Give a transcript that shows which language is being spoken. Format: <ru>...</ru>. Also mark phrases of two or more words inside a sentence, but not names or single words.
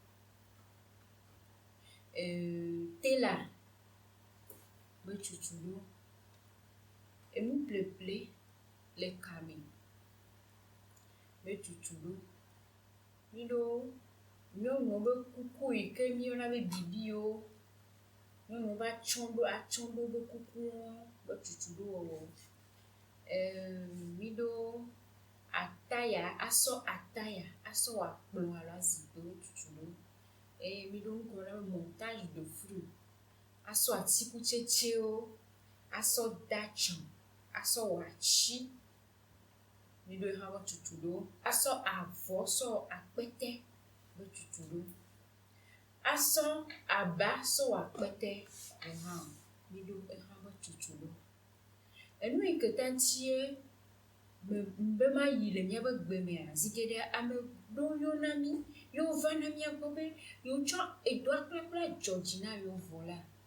<ee>tailor be tutu ɖo enu ƒleƒle le kame be tutu ɖo mi ɖo nyɔnuwo be kuku yi ke mi yɔna be bibiwo nyɔnuwo be atsɔɖo be kukuwo be tutu ɖo wɔwɔ mi ɖo ataya asɔ ataya asɔ wɔ akplɔ alo azikpiwo tutu ɖo eye mi ɖo ŋko ɖe</ee> <fr>montage de fruit</fr> <ee>asɔ atikutsetsewo asɔ datsun asɔ wɔ atsi mi ɖo hã be tutu ɖo asɔ avɔ sɔ akpete be tutu ɖo asɔ aba sɔ wɔ akpete hã mi ɖo ehã be tutu ɖo enu yi ke ta ŋutie be ma yi le míabe gbe mea zike ɖe ame ɖewo yɔna mi yewo va na mia gbɔ be yewotsɔ edoa kpakple adzɔdzi na yewo vɔ la</ee>